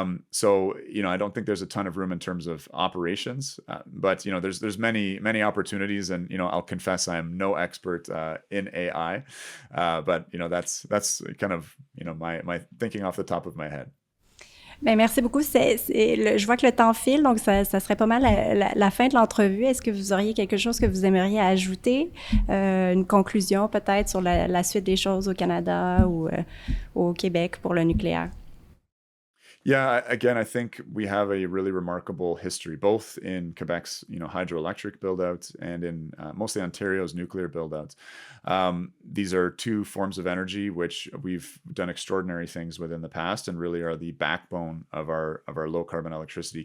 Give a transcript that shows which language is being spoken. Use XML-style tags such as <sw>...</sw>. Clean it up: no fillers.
<en>So, I don't think there's a ton of room in terms of operations, but, there's many opportunities, and, I'll confess I am no expert in AI, but, that's kind of, my thinking off the top of my head.</en> <fr>Bien, merci beaucoup. Je vois que le temps file, donc ça serait pas mal la fin de l'entrevue. Est-ce que vous auriez quelque chose que vous aimeriez ajouter? Une conclusion peut-être sur la suite des choses au Canada ou au Québec pour le nucléaire?</fr> <en>Yeah, again, I think we have a really remarkable history, both in Quebec's, hydroelectric build-out and in mostly Ontario's nuclear build-out. These are two forms of energy which we've done extraordinary things with in the past, and really are the backbone of our low carbon electricity.</en>